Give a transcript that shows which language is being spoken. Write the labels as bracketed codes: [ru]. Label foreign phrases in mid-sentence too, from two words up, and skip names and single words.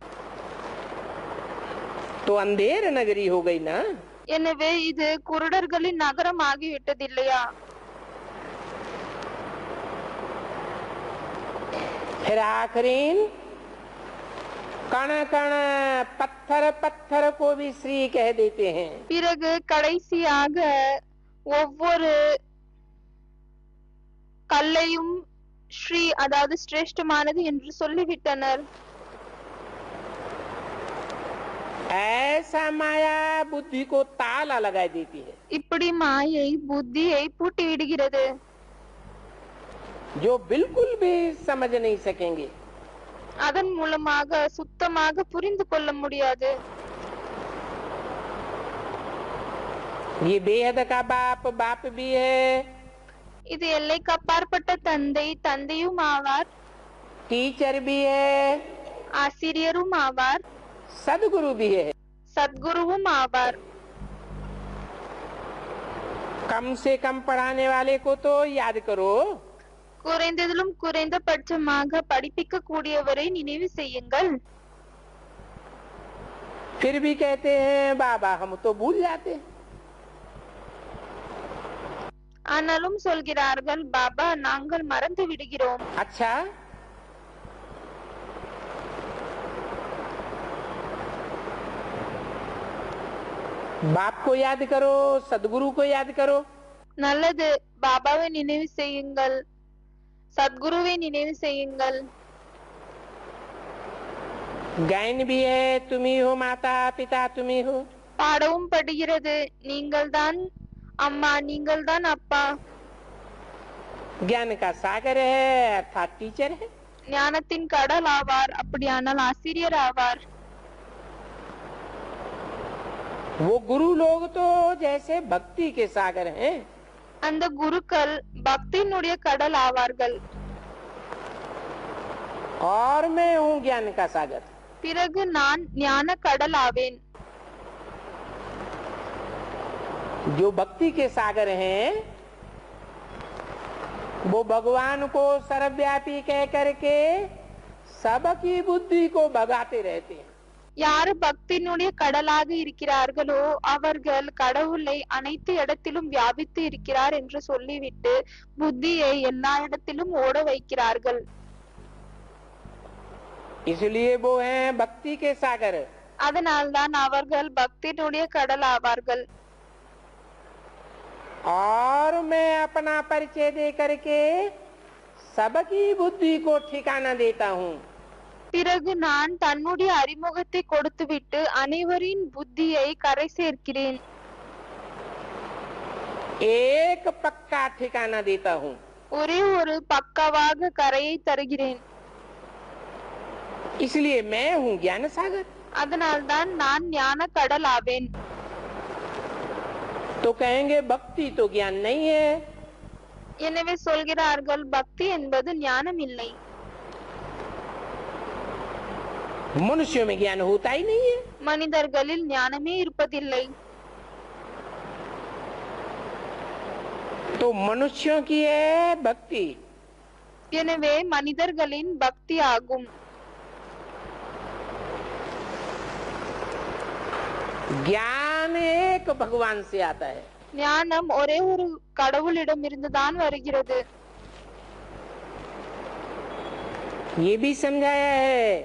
[hi] तो अंधेर नगरी हो गई ना. [ta] எனவே இது குருடர்களின் நகரம் ஆகிவிட்டதில்லையா? [hi] फिर आखिरीन कण कण पत्थर पत्थर को भी श्री कह देते हैं. [ta] பிறகு கடைசியாக ஒவ்வொரு கல்லையும் ஸ்ரீ, அதாவது சிரேஷ்டமானது என்று சொல்லிவிட்டனர். [hi] ऐसा माया बुद्धि को ताला लगा देती है. [ta] இப்படி மாயை புத்தியை பூட்டி விடுகிறது. [hi] जो बिल्कुल भी समझ नहीं सकेंगे. [ta] அதன் மூலமாக சுத்தமாக புரிந்து கொள்ள முடியாது. [hi] ये बेहद का बाप बाप भी है. [ta] இது எல்லைக்கு அப்பாற்பட்ட தந்தை தந்தையும் ஆவார், [hi] टीचर भी है. [ta] ஆசிரியரும் ஆவார், [hi] सदगुरु भी है. [ta] சத்குருவும் ஆவார். [hi] कम से कम पढ़ाने वाले को तो याद करो. [ta] குறைந்ததிலும் குறைந்தபட்சமாக படிப்பிக்க கூடியவரை நினைவு செய்யுங்கள். [hi] फिर भी कहते हैं बाबा हम तो भूल जाते हैं. [ta] ஆனாலும் சொல்கிறார்கள், பாபா நாங்கள் மறந்து விடுகிறோம். [hi] अच्छा, बाप को याद करो, सदगुरु को याद करो. [ta] நல்லது, பாபாவை நினைவு செய்யுங்கள், சத்குருவை நினைவு செய்யுங்கள். [hi] गायन भी है, तुम ही हो माता पिता तुम ही हो. [ta] பாடவும் படுகிறது, நீங்கள்தான் அம்மா, நீங்கள்தான் அப்பா. [hi] ज्ञान का सागर है अर्थात टीचर है. [ta] ஞானத்தின் கடல் ஆவார், அப்படியானால் ஆசிரியர் ஆவார். [hi] वो गुरु लोग तो जैसे भक्ति के सागर हैं. [ta] அந்த குருக்கள் பக்தியினுடைய கடல் ஆவார்கள். [hi] और मैं हूँ ज्ञान का सागर. [ta] பிறகு நான் ஞான கடல் ஆவேன். [hi] जो भक्ति के सागर हैं वो भगवान को सर्वव्यापी कह करके सबकी बुद्धि को भगाते रहते हैं. [ta] யார் பக்தியினுடைய கடலாக இருக்கிறார்களோ அவர்கள் கடவுளை அனைத்து இடத்திலும் வியாபித்து இருக்கிறார் என்று சொல்லிவிட்டு புத்தியை எல்லா இடத்திலும் ஓட வைக்கிறார்கள். [hi] इसलिए वो हैं भक्ति के सागर. [ta] அதனால்தான் அவர்கள் பக்தியினுடைய கடல் ஆவார்கள். [hi] और मैं अपना परिचय दे करके सबकी बुद्धि को ठिकाना देता हूँ. [ta] பிறகு நான் தன்னுடைய அறிமுகத்தை கொடுத்துவிட்டு அனைவரின் புத்தியை கரை சேர்க்கிறேன். [hi] एक पक्का ठिकाना देता हूँ. [ta] ஒரே ஒரு பக்கவாக கரையை தருகிறேன். [hi] इसलिए मैं हूँ ज्ञान सागर. [ta] அதனால்தான் நான் ஞான கடல் ஆவேன். [hi] तो कहेंगे भक्ति तो ज्ञान नहीं है. [ta] எனவே சொல்கிறார்கள், பக்தி என்பது ஞானம் இல்லை. [hi] मनुष्यों में ज्ञान होता ही नहीं है. [ta] மனிதர்களில் ஞானமே இருப்பதில்லை. [hi] तो मनुष्यों की है भक्ति. [ta] எனவே மனிதர்களின் பக்தி ஆகும். [hi] ज्ञान एक भगवान से आता है. [ta] ஞானம் ஒரே ஒரு கடவுளிடமிருந்துதான் வருகிறது. [hi] ये भी समझाया है.